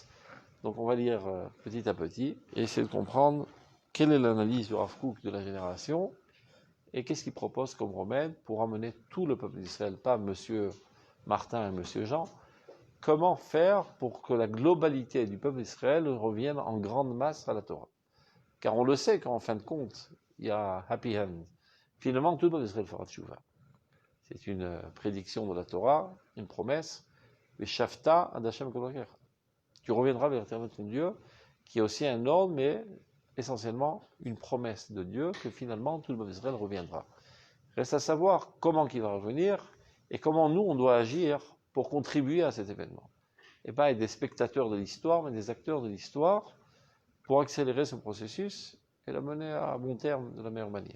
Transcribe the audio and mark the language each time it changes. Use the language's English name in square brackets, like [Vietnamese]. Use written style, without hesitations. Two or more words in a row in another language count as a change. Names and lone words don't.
[French] Donc on va lire petit à petit et essayer de comprendre quelle est l'analyse du Rav Kook de la génération et qu'est-ce qu'il propose comme remède pour amener tout le peuple d'Israël, pas Monsieur Martin et Monsieur Jean. Comment faire pour que la globalité du peuple d'Israël revienne en grande masse à la Torah? Car on le sait qu'en fin de compte, il y a [English] happy end. [French] Finalement, tout le peuple d'Israël fera tchouva. C'est une prédiction de la Torah, une promesse. [Hebrew] ושבת עד השם כל. [French] Tu reviendras vers l'éternel ton Dieu, qui est aussi un ordre, mais essentiellement une promesse de Dieu que finalement tout le peuple d'Israël reviendra. Reste à savoir comment il va revenir et comment nous on doit agir pour contribuer à cet événement. Et pas être des spectateurs de l'histoire, mais des acteurs de l'histoire pour accélérer ce processus et la mener à bon terme de la meilleure manière.